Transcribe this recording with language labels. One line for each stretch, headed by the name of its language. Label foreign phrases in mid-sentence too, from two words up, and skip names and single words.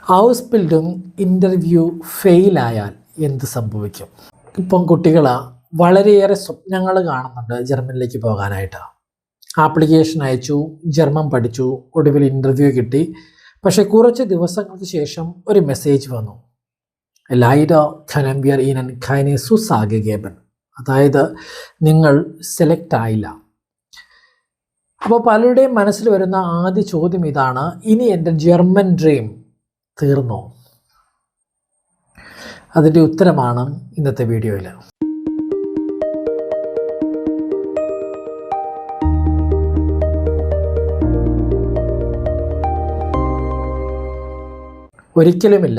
English: house building interview
Malayalam: ഫെയിലായാൽ എന്ത് സംഭവിക്കും? ഇപ്പം കുട്ടികൾ വളരെയേറെ സ്വപ്നങ്ങൾ കാണുന്നുണ്ട് ജർമ്മനിലേക്ക് പോകാനായിട്ട്. ആപ്ലിക്കേഷൻ അയച്ചു, ജർമ്മൻ പഠിച്ചു, ഒടുവിൽ ഇൻ്റർവ്യൂ കിട്ടി. പക്ഷേ കുറച്ച് ദിവസങ്ങൾക്ക് ശേഷം ഒരു മെസ്സേജ് വന്നു,
German: Leider können wir Ihnen keine Zusage geben.
Malayalam: അതായത് നിങ്ങൾ സെലക്ട് ആയില്ല. അപ്പോൾ പലരുടെയും മനസ്സിൽ വരുന്ന ആദ്യ ചോദ്യം ഇതാണ്, ഇനി എൻ്റെ
English: German dream
Malayalam: തീർന്നോ? അതിൻ്റെ ഉത്തരമാണ് ഇന്നത്തെ വീഡിയോയിൽ. ഒരിക്കലുമില്ല.